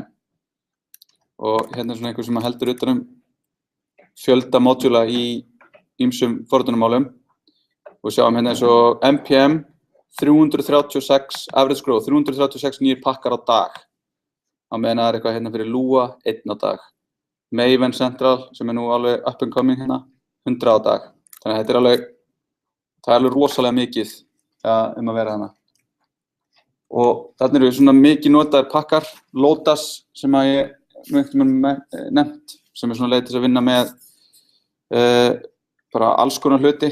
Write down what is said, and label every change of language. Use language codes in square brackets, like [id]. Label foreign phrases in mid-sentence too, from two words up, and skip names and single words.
[is] Og hérna er svona einhver sem heldur utan fjölda módula í ýmsum forritunarmálum. Og sjáum hérna eins og NPM 336 [en] average growth, [is] 336 nýjir pakkar á dag. Á meðan það er eitthvað hérna fyrir Lua 1 á dag. Maven Central sem er nú alveg [en] up and coming [is] hérna 100 á dag. Þannig að þetta er alveg rosalega mikið að vera þarna. Og þarna eru svona mikið notaðir pakkar, Lotus sem að ég nefnt, sem er svona leið til að vinna með bara alls konar hluti.